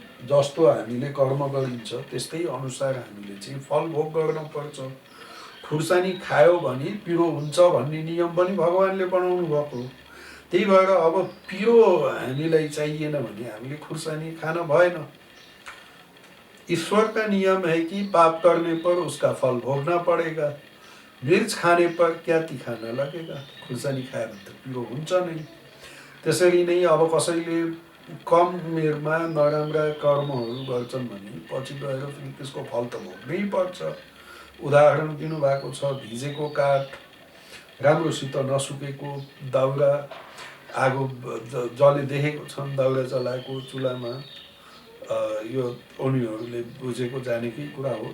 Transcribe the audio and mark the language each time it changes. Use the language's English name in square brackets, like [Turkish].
[Nepali] जस्तो हामीले कर्म गरिन्छ त्यस्तै अनुसार हामीले चाहिँ फल भोग गर्न पर्छ। खुर्सानी खायो भने पिरो हुन्छ भन्ने नियम पनि भगवानले बनाउनु भएको हो। त्यही भएर अब पिरो हामीलाई चाहिएन भने हामीले खुर्सानी खान भएन। [Hindi] ईश्वर का नियम है कि पाप करने पर उसका फल भोगना पड़ेगा। मिर्च खाने पर क्या तीखा न लगेगा। [Nepali] खुर्सानी खायो भने त पिरो हुन्छ नै। त्यसरी नै अब कसैले कम उमेरमा नराम्रा कर्महरू गर्छन् भने पछि गएर फेरि त्यसको फल त भोग्नै पर्छ। उदाहरण दिनुभएको छ, भिजेको काठ, राम्रोसित नसुकेको दाउरा, आगो जले देखेको छन् दाउरा जलाएको चुलामा, यो उनीहरूले बुझेको जानेकै कुरा हो।